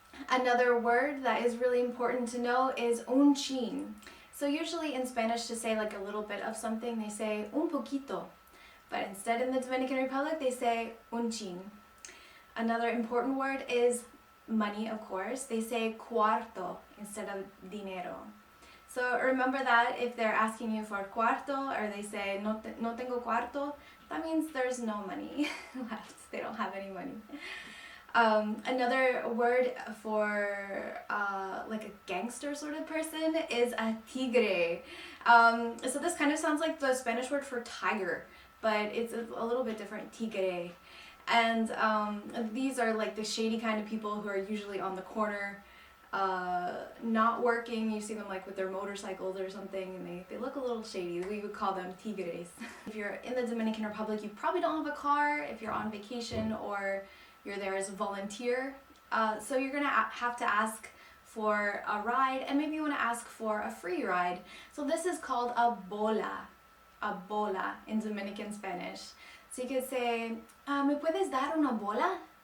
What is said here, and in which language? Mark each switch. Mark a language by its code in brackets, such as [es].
[en] Another word that is really important to know is un chin. So usually in Spanish, to say like a little bit of something, they say un poquito. But instead in the Dominican Republic, they say un chin. Another important word is money, of course. They say cuarto instead of dinero. So remember that if they're asking you for cuarto or they say [es] no tengo cuarto, [en] that means there's no money left. They don't have any money. Another word for like a gangster sort of person is a tigre. So this kind of sounds like the Spanish word for tiger, but it's a little bit different, tigre. And these are like the shady kind of people who are usually on the corner, not working. You see them like with their motorcycles or something, and they look a little shady. We would call them tigres. If you're in the Dominican Republic, you probably don't have a car if you're on vacation or you're there as a volunteer. So you're gonna have to ask for a ride, and maybe you wanna ask for a free ride. So this is called a bola in Dominican Spanish. So you could say, [es] ¿me puedes dar una bola?